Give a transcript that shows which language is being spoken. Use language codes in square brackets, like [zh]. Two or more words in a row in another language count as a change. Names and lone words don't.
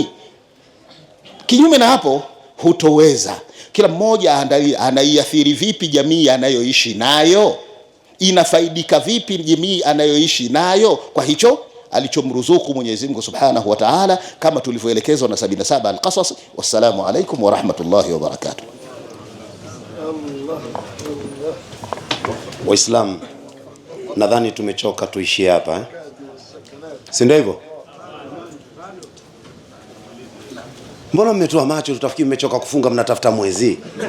[sw] Kinyume na hapo hutoweza. Kila mmoja anaiathiri vipi jamii anayoishi nayo, inafaidika vipi jamii anayoishi nayo kwa hicho alichomruzuku Mwenyezi Mungu [ar] سبحانه وتعالى, [sw] kama tulivyoelekezwa na 77 al-Qasas. [ar] والسلام عليكم ورحمة الله وبركاته. [sw] Waislamu, nadhani tumechoka, tuishie hapa si ndio hivyo? Mbona mmetoa macho? Tutafikiri mmechoka kufunga, mnatafuta mwezi.